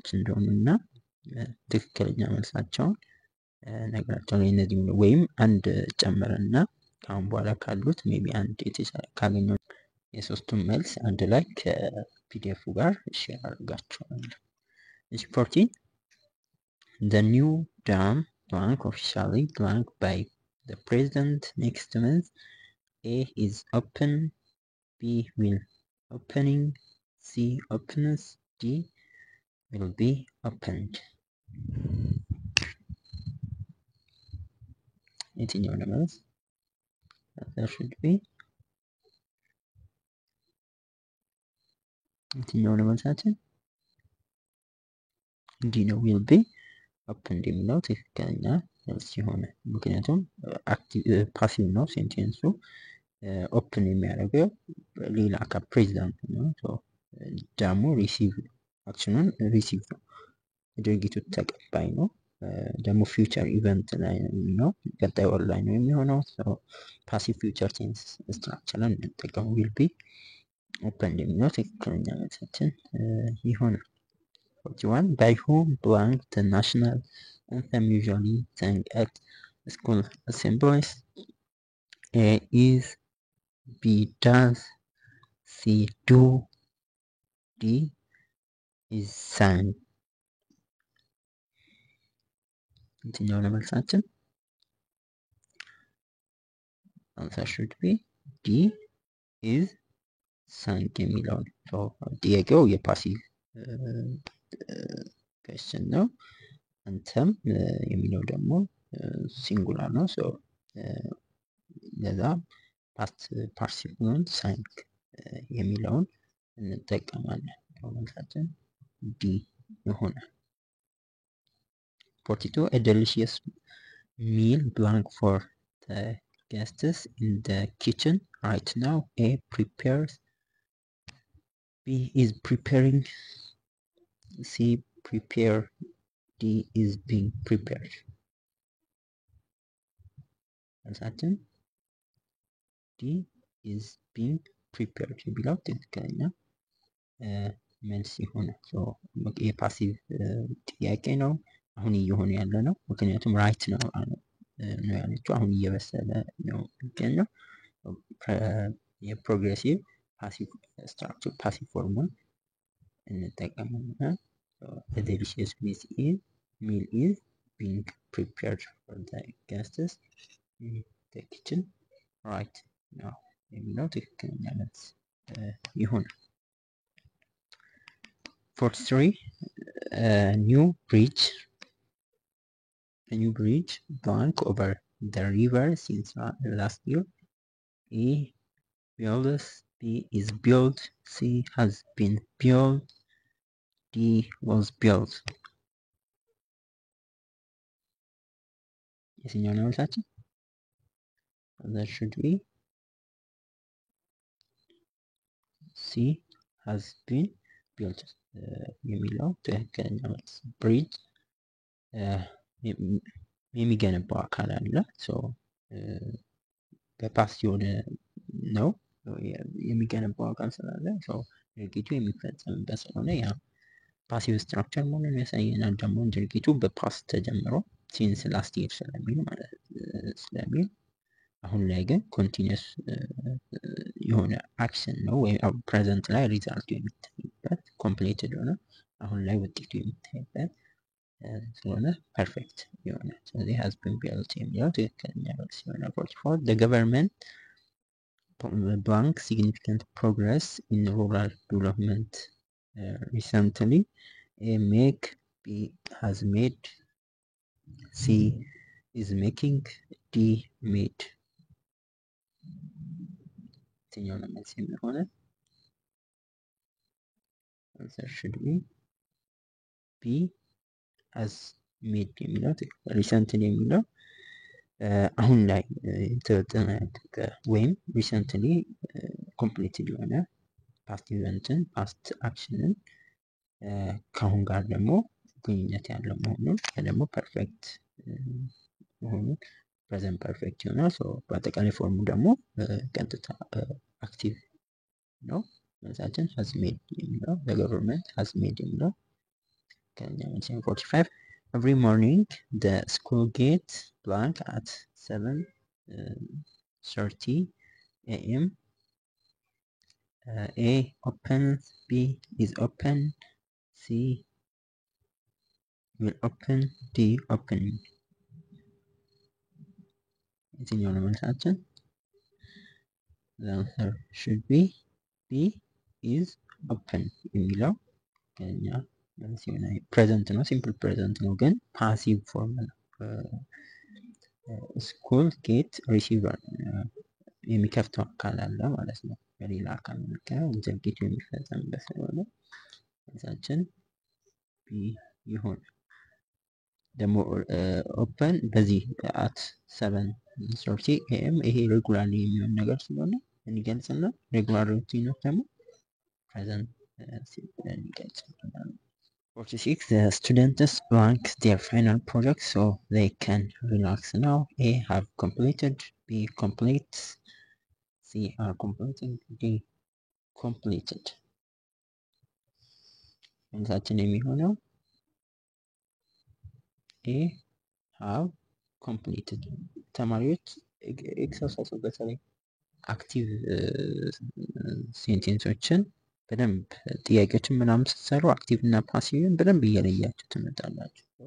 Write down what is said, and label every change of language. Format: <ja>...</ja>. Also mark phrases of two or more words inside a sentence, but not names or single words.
<am>እንደሆኑና ትክክለኛ መልሳቸውን ነግራቸውን እነዚህ ወይም አንድ ጨምረና ካሁን በኋላ ካሉት ሜቢ አንድ የተሻለ ካገኘው የሶስቱን መልስ አንድ ላይ ከፒዲኤፉ ጋር ሼር አድርጋቸዋለሁ።</am> <en>14 the new dam blank officially blank by the president next month. A is open, B will opening, C opens, D will be opened.</en> <am>የትኛው ነው መልስ?</am> <en>That should be</en> <am>የትኛው ነው መልሳችን? D ነው</am> <en>will be opened</en> <am>የሚለው ትክክለኛ መልስ ሲሆን ምክንያቱም ፓሲቭ ነው ሴንቴንሱ ኦፕን የሚያደርገው ሌላ ከፕሬዚዳንት ነው። ደግሞ</am> <en>receive action</en> <am>ሪሲቭ ነው፣ ድርጊቱ ተቀባይ ነው። ደግሞ</am> <en>future event</en> <am>ላይ ነው፣ ቀጣይ ወር ላይ ነው የሚሆነው።</am> <en>passive future tense structure</en> <am>እንጠቀሙ።</am> <en>will be open</en> <am>የሚለው ትክክለኛ መልሳችን ይሆናል።</am> <en>41 by whom blank the national anthem usually sung at school assemblies? A is, B does, C do, D is sang.</en> <am>የትኛው ነው መልሳችን?</am> <en>answer should be D is sang</en> <am>የሚለው ነው። ጥያቄው የፓሲቭ question ነው። አንተም የሚለው ደግሞ ሲንጉላር ነው። ለዛ</am> <en>past participle</en> <am>ሳንክ የሚለውን እንጠቀማለን። መልሳችን ዲ ይሆናል።</am> <en>42 a delicious meal blank for the guests in the kitchen right now. A prepares, B is preparing, C prepare, D is being prepared.</en> <am>መልሳችን</am> <en>D is being prepared</en> <am>የሚለው ትክክለኛ መልስ ይሆናል። የፓሲቭ ጥያቄ ነው። አሁን እየሆነ ያለ ነው፣ ምክንያቱም ራይት ነው ያለችው። አሁን እየበሰለ ነው የሚገኘው።</am> <en>progressive passive structure passive form እንጠቀማለን። the delicious meal is being prepared for the guests in the kitchen right now</en> <am>የሚለው ትክክለኛ መልስ ይሆናል።</am> <en>43 a new bridge blank over the river since last year. A builds, B is built, C has been built, D was built.</en> <am>የትኛው ነው መልሳችን?</am> <en>that should be C has been built</en> <am>የሚለው ትክክለኛ መልስ። ብሪጅ የሚገነባው አካል አለ። በፓስት የሆነ ነው የሚገነባው አካል ስላለ ድርጊቱ የሚፈጸምበት ስለሆነ ያ ፓሲቭ ስትራክቸር መሆኑን ያሳየናል። ደግሞ ድርጊቱ በፓስት ተጀምሮ ሲንስ</am> <en>last year</en> <am>ስለሚል ማለት ስለሚል አሁን ላይ ግን ኮንቲኒየስ የሆነ አክሽን ነው ወይም ፕሬዘንት ላይ ሪዛልቱ የሚታይበት ኮምፕሊትድ ሆነ አሁን ላይ ውጤቱ የሚታይበት ስለሆነ ፐርፌክት የሆነ ስለዚህ</am> <en>has been built</en> <am>የሚለው ትክክለኛ መልስ ይሆናል።</am> <en>44 the government blank significant progress in rural development recently. A make, B has made, C is making, D made.</en> <am>የትኛው ነው መልስ የሚሆነው?</am> <en>answer should be B has made</en> <am>የሚለው ሪሰንትሊ የሚለው አሁን ላይ የተጠናቀቀ ወይም ሪሰንትሊ ኮምፕሊትድ የሆነ</am> <en>past event past action</en> <am>ከአሁን ጋር ደግሞ ግንኙነት ያለው መሆኑን ደግሞ ፐርፌክት መሆኑን</am> <en>present perfect</en> <am>ይሆናል። በአጠቃላይ ፎርሙ ደግሞ ቀጥታ አክቲቭ ነው። መልሳችን</am> <en>has made</en> <am>የሚለው</am> <en>the government has made</en> <am>የሚለው ከኛ መልስ</am> <en>45 every morning the school gate blank at 7:30 a.m. A open, B is open, C will open, D open.</en> <am>የትኛው ነው መልሳችን?</am> <en>the answer should be B is open</en> <am>የሚለው ከኛ መልስ ይሆናል። ፕሬዘንት ነው፣</am> <en>simple present</en> <am>ነው፣ ግን</am> <en>passive form</en> <am>ነው።</am> <en>school gate receiver</en> <am>የሚከፍተው አካል አለ ማለት ነው። በሌላ አካል መካከል ድርጊቱ የሚፈጸምበት ስለሆነ መልሳችን ቢ ይሆናል። ደግሞ ኦፕን በዚህ አት 7:30 AM ይሄ ሬጉላርሊ የሚሆን ነገር ስለሆነ እንገልጽና ሬጉላሪቲ ነው ደግሞ</am> <en>present simple</en> <am>እንገልጽ።</am> <en>46 the students blank their final project so they can relax now. A have completed, B completes, C are completing, D completed።</en> <am>መልሳችን የሚሆነው ኤ</am> <en>have completed።</en> <am>ተማሪዎች ኤክሰርሳይዝ በተለይ</am> <en>active sentences</en> <am>በደንብ ጥያቄዎችን ምናምን ስትሰሩ አክቲቭ እና ፓሲቭን በደንብ እየለያችሁ ትመጣላችሁ።</am>